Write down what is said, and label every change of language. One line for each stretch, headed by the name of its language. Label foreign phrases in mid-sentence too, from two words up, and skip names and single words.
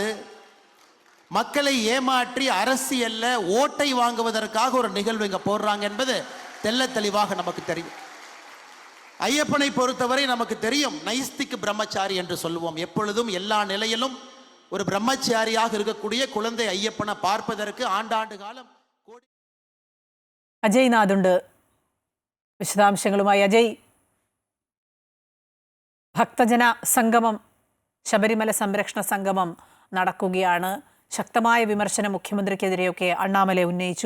Tamil: மக்களை ஏமாற்றி அரசியல்ல ஓட்டை வாங்குவதற்காக ஒரு நிகழ்வு இங்க போடுறாங்க என்பது தெள்ள தெளிவாக நமக்கு தெரியும். ஐயப்பனை பொறுத்தவரை நமக்கு தெரியும், நைஸ்திக் பிரம்மச்சாரி என்று சொல்லுவோம். எப்பொழுதும் எல்லா நிலையிலும் ஒரு பிரம்மச்சாரியாக இருக்கக்கூடிய குழந்தை ஐயப்பனை பார்ப்பதற்கு ஆண்டாண்டு காலம்
Malayalam: അജയ് നാഥുണ്ട് വിശദാംശങ്ങളുമായി. അജയ്, ഭക്തജന സംഗമം, ശബരിമല സംരക്ഷണ സംഗമം നടക്കുകയാണ്. ശക്തമായ വിമർശനം മുഖ്യമന്ത്രിക്കെതിരെയൊക്കെ അണ്ണാമലൈ ഉന്നയിച്ചു.